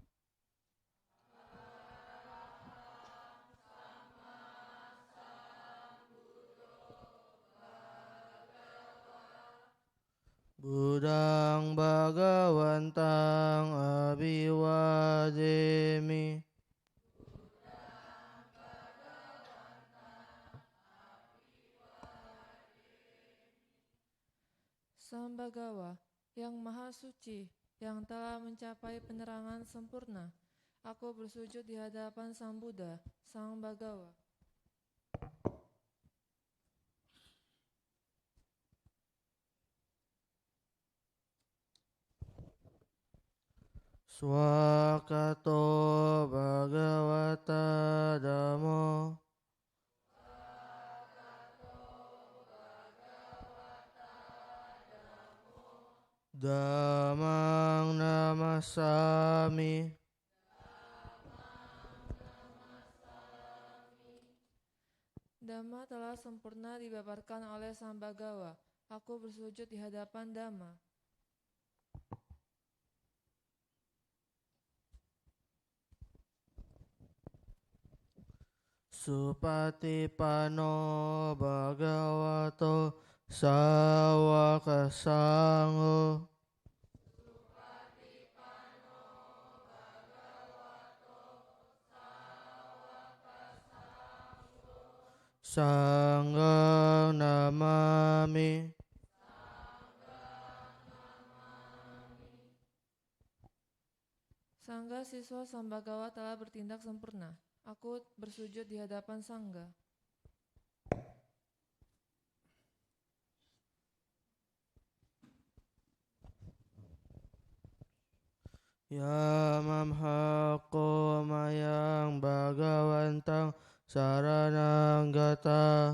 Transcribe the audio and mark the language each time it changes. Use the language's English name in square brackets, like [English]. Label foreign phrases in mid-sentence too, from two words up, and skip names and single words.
[Pali] Buddhang bhagavantang abhivademi. [Indonesian] Sambagawa, yang maha suci, yang telah mencapai penerangan sempurna, aku bersujud di hadapan Sang Buddha, Sang Bagawa. [Pali] Swakato bhagavata dhammo. Dhammang namasami. [Indonesian] Dhamma telah sempurna dibabarkan oleh Sang Bagawa. Aku bersujud di hadapan Dhamma. [Pali] Supatipano bhagavato sawaka sangho. Sanghang namami. [Indonesian] Sangga siswa Sang Bagawa telah bertindak sempurna. Aku bersujud di hadapan Sangga. [Pali] Yamamhako mayang bhagavantang saranang gata.